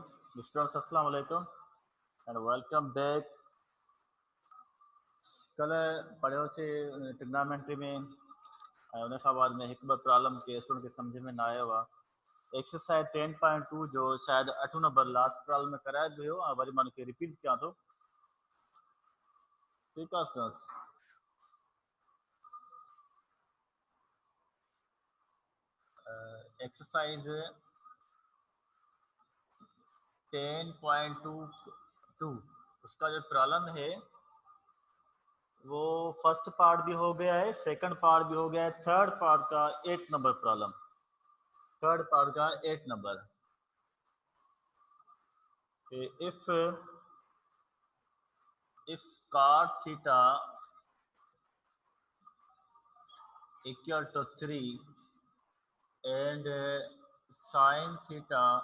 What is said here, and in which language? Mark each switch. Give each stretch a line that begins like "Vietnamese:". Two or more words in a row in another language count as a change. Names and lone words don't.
English: students
Arabic: السلام علیکم
English: and welcome back.
Sindhi: कल पढ़ो से ट्रिग्नोमेट्री में उन खां बाद में एक ॿ प्रॉब्लम के स्टूडेंट के समझ में ना आयो हुआ। एक्सरसाइज 10.2 जो शायद 8
English: number last problem
Sindhi: में
Urdu: کرایا بھی ہو
Sindhi: वरी मां उनके रिपीट कयां थो।
Urdu: ٹھیک ہے स्टूडेंट्स। ایکسرسائز 10.22 اس کا جو پرابلم ہے وہ
English: first part
Urdu: بھی ہو گیا ہے,
English: second part
Urdu: بھی ہو گیا ہے,
English: third part
Urdu: کا 8
English: number problem, third part
Urdu: کا 8 नंबर।
English: if cot theta equal to 3 and sin theta